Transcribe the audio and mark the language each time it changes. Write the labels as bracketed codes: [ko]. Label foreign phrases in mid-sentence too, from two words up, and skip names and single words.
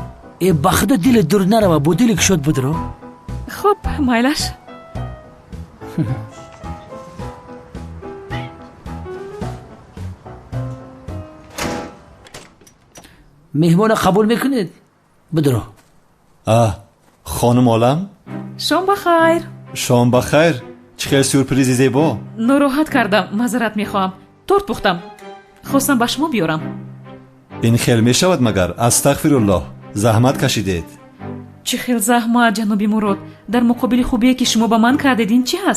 [tg] е ба худо диле дур нарава, бо дили кушод будро. хуб майлаш. меҳмона қабул мекунед? будро. [fa] خانم عالم [tg] шом бахайр. [fa] شام بخیر چه سورپرایزی زیبا ناراحت کردم، معذرت میخواهم. تورت پختم، خواستم به شما بیارم. این خیلی میشود مگر؟ استغفرالله، زحمت کشیدید. چه خیلی زحمت جناب مراد. در مقابل خوبیه که شما به من کردید این چی هست؟